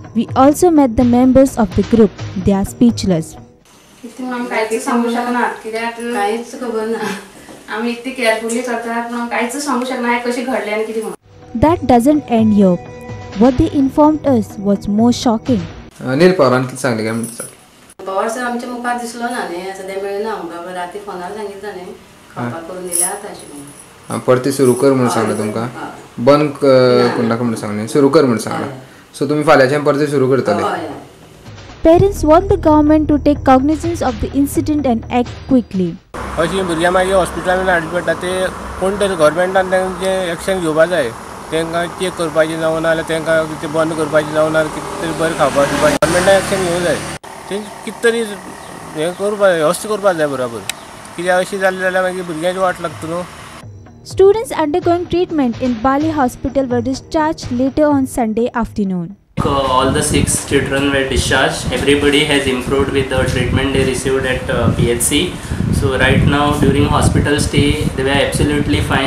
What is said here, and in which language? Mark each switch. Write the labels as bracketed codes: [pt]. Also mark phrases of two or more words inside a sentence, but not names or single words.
[en] We also met the members of the group. They are speechless. That doesn't end here. What they informed us was more shocking. [kok] परती सुरू कर म्हणून सांगला तुमका बंद करून नाका म्हणून सांगले सुरू कर म्हणून सांगला सो तुम्ही फाल्याच्यान परती सुरू करतले. [en] Parents want the government to take cognizance of the incident and act quickly. [kok] अशी भुरग्यां मागीर हॉस्पिटलान हाडची पडटा ते कोण तरी गव्हर्मेंटान तेंचे एक्शन घेवपाक जाय. तेंकां चेक करपाचें जावं ना जाल्यार तेंकां कितें बंद करपाचें जावं ना कितें तरी बरें खावपाक दिवपाचें गव्हर्मेंटान एक्शन घेवंक जाय. तें कितें तरी हें करपाक जाय वेवस्था करपाक जाय बरोबर कित्याक अशें जालें जाल्यार मागीर भुरग्यांची वाट लागता न्हू. [en] Students undergoing treatment in Bali Hospital were discharged later on Sunday afternoon. All the 6 children were discharged. Everybody has improved with the treatment they received at PHC. So right now during hospital stay they were absolutely fine.